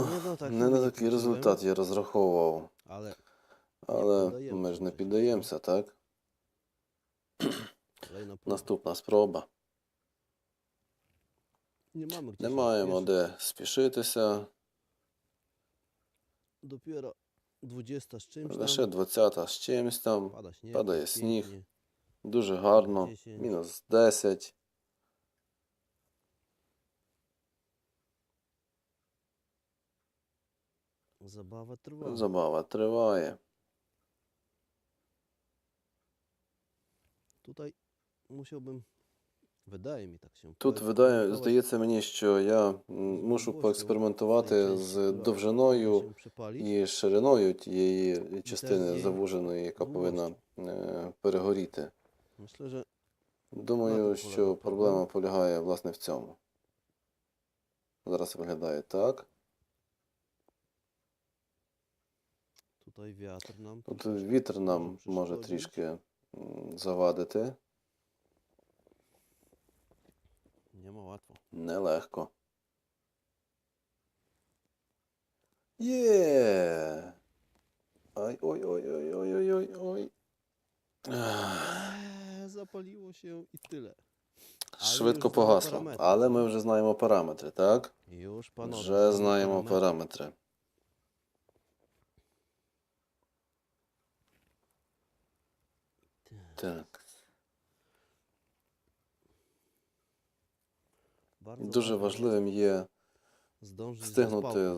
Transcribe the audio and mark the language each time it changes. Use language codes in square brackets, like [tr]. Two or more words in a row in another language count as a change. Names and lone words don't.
[uk] Не на такий результат я розраховував. [pl] Ale [uk] Але піддаємося ми ж не вже. піддаємося, так? [pl] kolejna próba. [uk] Наступна спроба. [pl] Nie mamy gdzie [uk] Не [pl] się [uk] маємо [pl] spieszyć. [uk] де спішитися. [pl] Dopiero 20 z czymś [uk] Лише [pl] tam. [uk] 20-та з чимось там. [pl] Pada śnieg. [uk] Падає [pl] jest [uk] сніг. [pl] pięknie. [uk] Дуже гарно. [pl] 10. [uk] Мінус 10. [pl] Zabawa trwa. [uk] Забава триває. [pl] Tutaj musiałbym, wydaje mi tak się, [uk] Тут [pl] poeksperymentować [uk] здається мені, що я мушу поекспериментувати з довжиною [pl] się przepalić. [uk] і шириною тієї частини її завуженої, яка повинна [pl] дługością. [uk] перегоріти. [pl] Myślę, że [uk] Думаю, На що тут полягає проблема проблема. полягає власне в цьому. Зараз виглядає так. [pl] tutaj wiatr nam [uk] Тут [pl] troszeczkę [uk] вітер нам [pl] może [uk] може [pl] przeszkodzić. [uk] трішки завадити. [pl] Nie ma łatwo. [uk] Нелегко. Є! Ай, ой-ой-ой-ой-ой-ой-ой. [pl] Zapaliło się i tyle. Ale [uk] Швидко [pl] już znamy [uk] погасло. [pl] parametry, [uk] Але [pl] co? [uk] ми вже знаємо параметри, так? [pl] Już panowie [uk] Вже [pl] znamy [uk] знаємо [pl] parametry. [uk] параметри. Так. [pl] Bardzo [uk] Дуже [pl] ważne jest [uk] важливим є [pl] zdążyć z [uk] встигнути [pl] rozpałką.